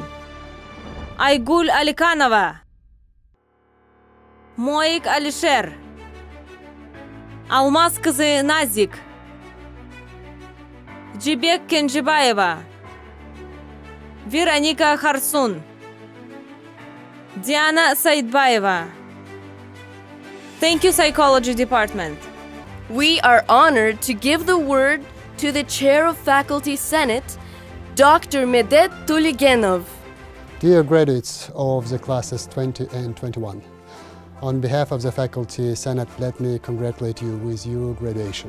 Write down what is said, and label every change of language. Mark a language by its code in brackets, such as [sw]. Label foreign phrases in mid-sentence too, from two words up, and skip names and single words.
[ky] Айгуль Аликанова, Моик Алишер, Алмаз кызы Назик, Джибек Кенжибаева, Вероника Харсун, Диана Саидбаева. [en] Thank you, Psychology Department. We are honored to give the word to the Chair of Faculty Senate, Dr. Medet Tuligenov. Dear graduates of the classes 20 and 21, on behalf of the Faculty Senate, let me congratulate you with your graduation.